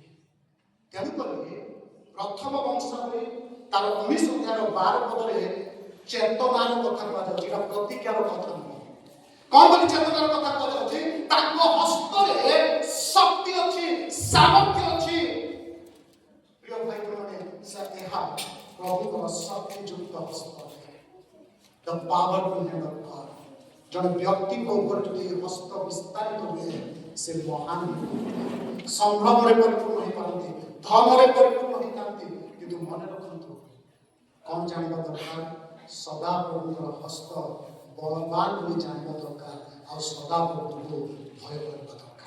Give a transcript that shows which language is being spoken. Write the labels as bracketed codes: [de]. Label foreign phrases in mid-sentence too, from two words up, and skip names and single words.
[or] ତେଣୁକରି ପ୍ରଥମ ବଂଶାବଳୀ ତାର 19:12 ଚେତନାର କଥା କୁହାଯାଉଛି। ଏଇଟା ପ୍ରତିଜ୍ଞାର କଥା ନୁହେଁ। କଣ ବୋଲି ଚେତନାର କଥା କୁହାଯାଉଛି? ତାଙ୍କ ହସ୍ତରେ ଶକ୍ତି ଅଛି, ସାମର୍ଥ୍ୟ ଅଛି। ପ୍ରିୟ ଭାଇ ମାନେ, ଏହା ପ୍ରଭୁଙ୍କର ଶକ୍ତିଯୁକ୍ତ ହସ୍ତ। [en] The powerful hand of God. [or] ଜଣେ ବ୍ୟକ୍ତିଙ୍କ ଉପରେ ଯଦି ହସ୍ତ ବିସ୍ତାରିତ ହୁଏ, ସେ ମହାନ ସମ୍ଭ୍ରମରେ ପରିପୂର୍ଣ୍ଣ ହୋଇପାରନ୍ତି, ଧନରେ ପରିପୂର୍ଣ୍ଣ ହୋଇଥାନ୍ତି। କିନ୍ତୁ ମନେ ରଖନ୍ତୁ, କଣ ଜାଣିବା ଦରକାର? ସଦା ପ୍ରଭୁଙ୍କର ହସ୍ତ ବଳବାନ ବୋଲି ଜାଣିବା ଦରକାର, ଆଉ ସଦା ପ୍ରଭୁଙ୍କୁ ଭୟ କରିବା ଦରକାର।